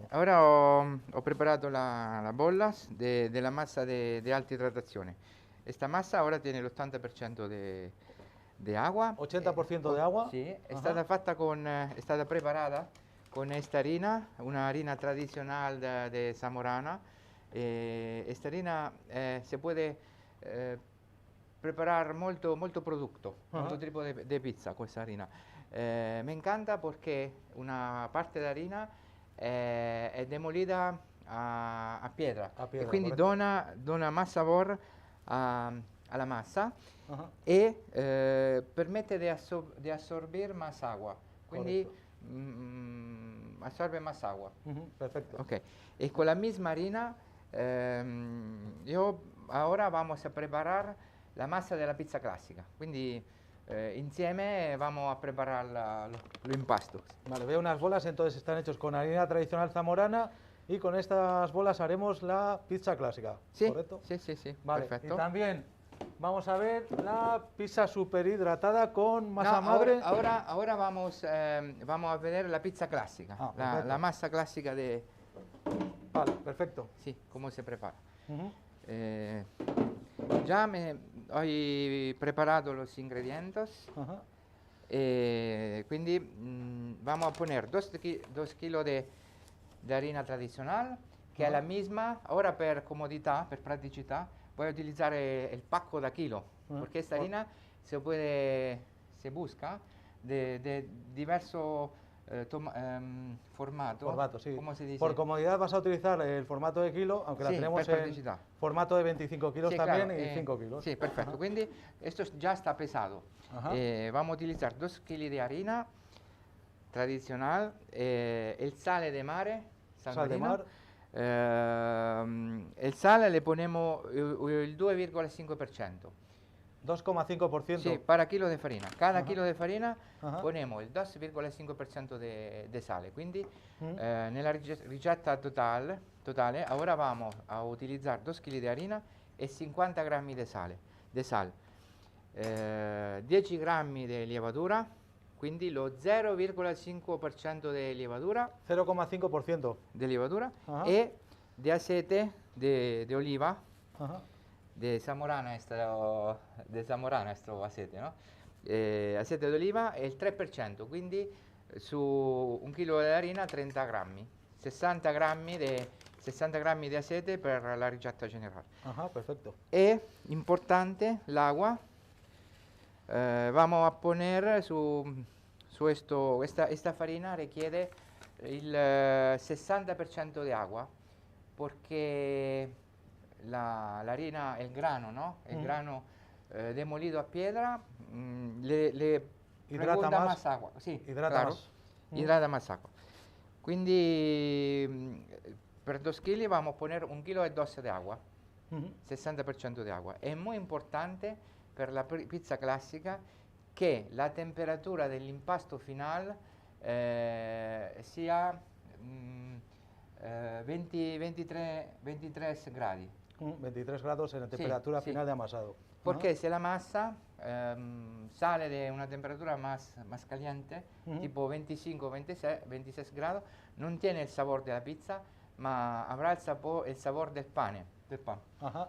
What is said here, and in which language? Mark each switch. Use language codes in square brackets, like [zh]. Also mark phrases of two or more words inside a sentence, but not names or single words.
[it] Sì, ora ho preparato la bollas della massa [es] de alta hidratazione. Esta massa ora tiene l'80% de agua. 80% de agua. [it] Sì, è [es] Ajá. [it] stata fatta è stata preparata con [es] esta harina, una harina tradicional de Zamorana. Esta harina se puede preparar molto producto, molto tipo de pizza questa harina. Me encanta porque una parte de harina è demolida a piedra, [it] e quindi dona [es] más sabor [it] alla massa. [es] Ajá. [it] E permette di assorbir [es] más agua, [it] quindi [es] absorbe más agua. Perfecto. Ok, e con la misma harina ahora vamos a preparar la [it] massa della pizza classica, quindi insieme [es] vamos a preparar los impastos. Vale, veo unas bolas, entonces están hechos con harina tradicional zamorana y con estas bolas haremos la pizza clásica, Sí, ¿correcto? sí, Vale, perfecto. y también vamos a ver la pizza superhidratada con masa No, madre. ahora vamos a ver la pizza clásica, la masa clásica de... Vale, perfecto. Sí, cómo se prepara. Ya me he preparado los ingredientes. Ajá. Quindi vamos a poner 2 kilos de harina tradicional, que es la misma. [it] Ahora per comodità, per praticità, [es] voy a utilizar el [it] pacco da kilo, [es] porque esta harina se busca de diverso formato. Sí. ¿Cómo se dice? Por comodidad vas a utilizar el formato de kilo, aunque la tenemos en formato de 25 kilos sí, también, claro, y 5 kilos. Sí, perfecto. Ajá. Quindi esto ya está pesado. Vamos a utilizar 2 kg de harina tradicional, el [it] sale de mare, [es] Sal de mar. El sale le ponemos il 2,5%. 2,5%. Sí, para kilo de farina. Cada kilo de farina Ajá. ponemos il 2,5% de sale. [it] Quindi nella ricetta totale [es] ahora vamos a utilizar 2 kg de harina e 50 grammi de sal. [it] 10 grammi di levadura, quindi lo 0,5% di levadura. [es] 0,5%. De levadura. [it] E di [es] aceite de oliva. Ajá. de Zamorana, de Zamorana questo aceite, no? [it] Aceite d'oliva è il 3%, quindi su un chilo di harina 30 grammi, 60 grammi di aceite per la ricetta generale. [es] Ajá, perfecto. Es importante el agua. Vamos a poner esta farina requiere el 60% de agua porque la harina, el grano, ¿no? El grano demolido a piedra le Hidrata pregunta más. agua. Sí, Hidrata claro, más. hidrata más agua. Quindi per 2 kg vamos a poner 1,2 kg de agua. 60% de agua. Es muy importante [it] per la pizza classica che la temperatura dell'impasto final sia 23 gradi. [es] 23 grados en la temperatura final de amasado. Porque si la masa sale de una temperatura más caliente, tipo 25, 26 grados, no tiene el sabor de la pizza, ma habrá el sabor del pan. Ajá.